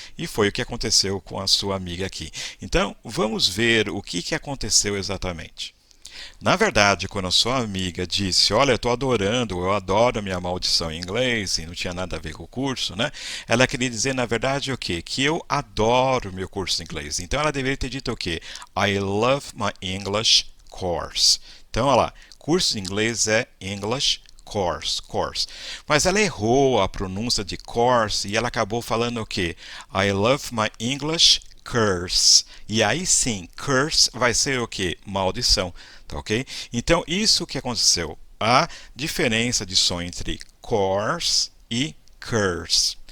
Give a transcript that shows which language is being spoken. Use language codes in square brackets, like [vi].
[pt] E foi o que aconteceu com a sua amiga aqui. Então, vamos ver o que aconteceu exatamente. Na verdade, quando a sua amiga disse, olha, eu estou adorando, eu adoro a minha maldição em inglês, e não tinha nada a ver com o curso, né? Ela queria dizer, na verdade, o quê? Que eu adoro o meu curso de inglês. Então, ela deveria ter dito o quê? [en] I love my English course. [pt] Então, olha lá, curso de inglês é English course. Mas ela errou a pronúncia de course e ela acabou falando o quê? [en] I love my English curse. [pt] E aí sim, curse vai ser o quê? Maldição, tá ok? Então, isso que aconteceu. A diferença de som entre course e curse.